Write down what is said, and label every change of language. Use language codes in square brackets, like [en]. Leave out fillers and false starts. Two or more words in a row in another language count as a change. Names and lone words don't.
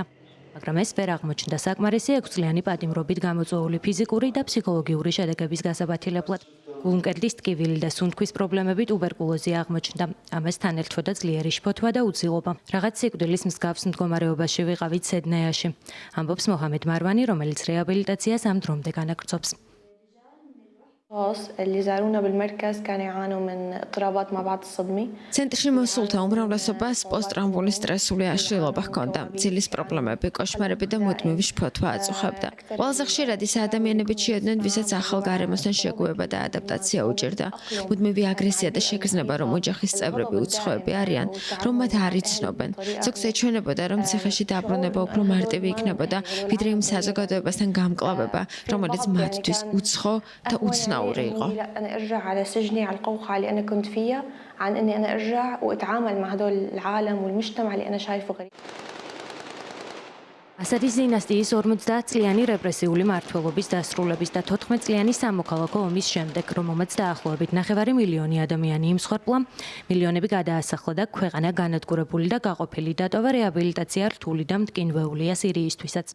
[ka] მაგრამ ეს ვერ აღმოჩნდა საკმარისი 6 წლიანი პატიმრობით გამოწვეული ფიზიკური და ფსიქოლოგიური შედეგების გასაბათილებლად. გულმკერდის ტკივილი და სუნთქვის პრობლემები ტუბერკულოზი აღმოჩნდა. ამას თან ერთვოდა ძლიერი შფოთვა და უძილობა. რაღაც სიკვდილის მსგავს მდგომარეობაში ვიყავით სედნაიაში, ამბობს მოჰამედ მარვანი, რომელიც რეაბილიტაციას ამ დრომდე განაგრძობს. [ar] اللي زارونا بالمركز كانوا يعانوا من اضطرابات ما بعد الصدمة. [ka] ცენტრში მოსულთა უმრავლესობას პოსტტრაუმული სტრესული აშლილობა ჰქონდა, ძილის პრობლემები, კოშმარები და მუდმივი შფოთვა აწუხებდა. ყველაზე ხშირად ის ადამიანებიც შეედნენ, ვისაც ახალ გარემოსთან შეგუება და ადაპტაცია უჭირდა. მუდმივი აგრესია და შეგრძნება, რომ ოჯახის წევრები უცხოები არიან, რომ მათ არ იცნობენ. ზოგს ეჩვენებოდა, რომ ციხეში დაბრუნება უფრო მარტივი იქნებოდა, ვიდრე იმ საზოგადოებასთან გამკლავება, რომელიც მათთვის უცხო და უცნაური. [ar] أنا أرجع على سجني على القوقعة اللي أنا كنت فيها عن إني أنا أرجع وأتعامل مع هدول العالم والمجتمع اللي أنا شايفه غريب. [ka] ასადის დინასტიის 50 წლიანი რეპრესიული მმართველობის დასრულების და 14 წლიანი სამოქალაქო ომის შემდეგ, რომელმაც დაახლოებით 9 მილიონი ადამიანი იმსხვერპლა, მილიონები გადაასახლა და ქვეყანა განადგურებული და გაყოფილი დატოვა რეაბილიტაცია რთული და მტკინვეულია სირიისთვისაც.